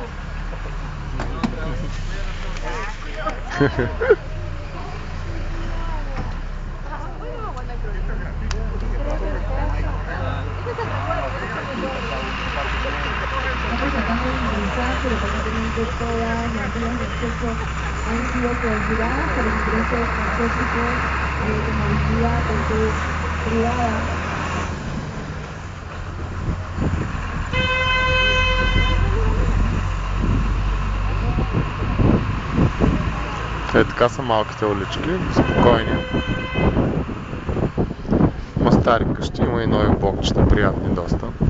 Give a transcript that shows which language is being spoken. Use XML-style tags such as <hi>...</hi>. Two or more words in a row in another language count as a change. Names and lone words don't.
<es>Estamos tratando de ingresar, pero aparentemente todas las vías de acceso han sido clausuradas para el ingreso de transporte de movilidad privada.</es> <bg>Е, така са малките улички, спокойни. Има стари къщи, има и нови блокчета, приятни доста.</bg>